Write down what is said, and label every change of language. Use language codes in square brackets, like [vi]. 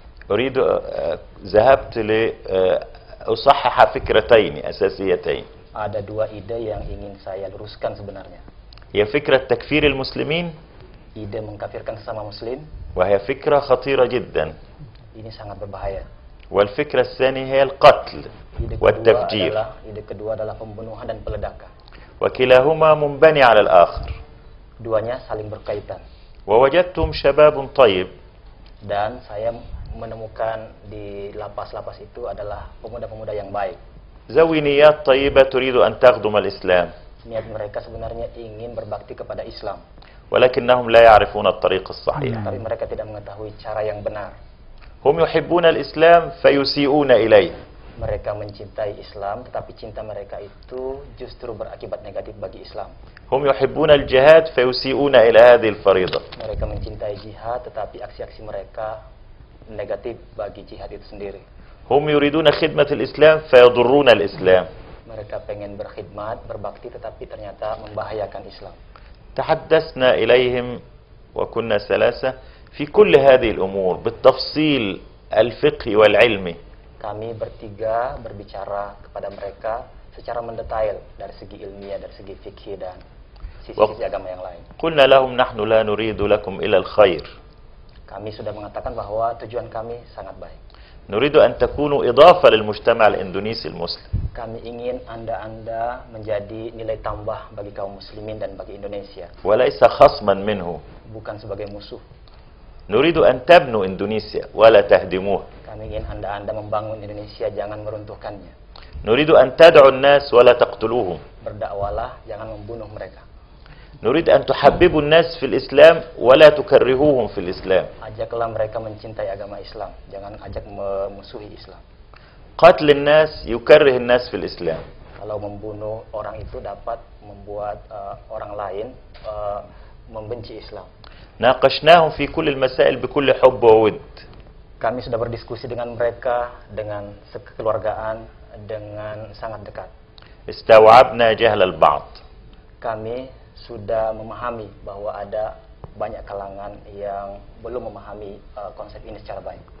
[ar] أريد ذهبت لأصحح فكرتين أساسيتين. [id] Ada 2 ide yang ingin saya luruskan sebenarnya. [ar] هي فكرة تكفير المسلمين، [id] ide mengkafirkan sesama muslim, [ar] وهي فكرة خطيرة جدا. [id] ini sangat berbahaya. [ar] والفكرة الثانية هي القتل والتفجير، [id] ide kedua adalah pembunuhan dan peledakan. [ar] وكلاهما منبني على الآخر. [id] Duanya saling berkaitan. [ar] ووجدتم شباب طيب، [id] Dan saya menemukan di lapas-lapas itu adalah pemuda-pemuda yang baik. [ar] ذوي نيات طيبة تريد أن تخدم الإسلام، [id] Niat mereka sebenarnya ingin berbakti kepada Islam, [ar] ولكنهم لا يعرفون الطريق الصحيح. [id] tapi mereka tidak mengetahui cara yang benar. [ar] هم يحبون الإسلام فيسيئون إليه. [id] Mereka mencintai Islam, tetapi cinta mereka itu justru berakibat negatif bagi Islam. [ar] هم يحبون الجهاد فيسيئون إلى هذه الفريضة. [id] Mereka mencintai jihad, tetapi aksi-aksi mereka negatif bagi jihad itu sendiri. [ar] هم يريدون خدمة الإسلام فيضرون الإسلام. [id] Mereka pengen berkhidmat, berbakti, tetapi ternyata membahayakan Islam. [ar] تحدثنا إليهم وكنا 3 في كل هذه الأمور بالتفصيل الفقهي والعلمي. [id] Kami bertiga berbicara kepada mereka secara mendetail dari segi ilmiah, dari segi fikih dan sisi-sisi agama yang lain. [ar] قلنا لهم نحن لا نريد لكم إلا الخير. [id] Kami sudah mengatakan bahwa tujuan kami sangat baik. [ar] نريد أن تكونوا إضافة للمجتمع الإندونيسي المسلم. [id] Kami ingin Anda menjadi nilai tambah bagi kaum muslimin dan bagi Indonesia, [ar] وليس خصما منه. [id] bukan sebagai musuh. [ar] نريد أن تبنوا إندونيسيا ولا تهدموها. [id] Kami ingin Anda membangun Indonesia, jangan meruntuhkannya. [ar] نريد أن تدعوا الناس ولا تقتلوهم. [id] Berdakwalah, jangan membunuh mereka. [ar] نريد أن تحببوا الناس في الإسلام ولا تكرهوهم في الإسلام. [id] Ajaklah mereka mencintai agama Islam, jangan ajak memusuhi Islam. [ar] قتل الناس يكره الناس في الإسلام. [id] Kalau membunuh orang itu dapat membuat orang lain membenci Islam. [ar] ناقشناهم في كل المسائل بكل حب وود. [id] Kami sudah berdiskusi dengan mereka dengan kekeluargaan, dengan sangat dekat. [ar] استوعبنا جهل البعض. [id] Kami sudah memahami bahwa ada banyak kalangan yang belum memahami konsep ini secara baik.